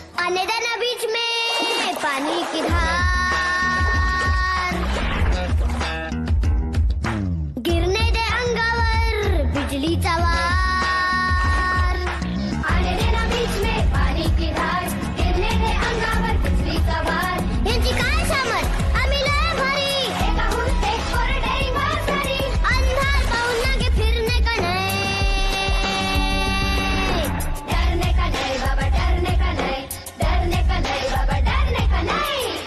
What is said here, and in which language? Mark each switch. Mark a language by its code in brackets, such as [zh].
[hi] आने देना बीच में पानी की धार. गिरने दे [mr] अंगावर बिजलीचा वार. [hi] आने देना बीच में पानी की धार. गिरने दे [mr] अंगावर बिजलीचा वार. यांची काय सामत. आम्ही लय भारी. एकाहून एक कोरडे मारणारी. अंधार पाहून लागे फिरणे का नाही. [hi] डरने का नाही बाबा, डरने का नाही. डरने का नाही बाबा, डरने का नाही.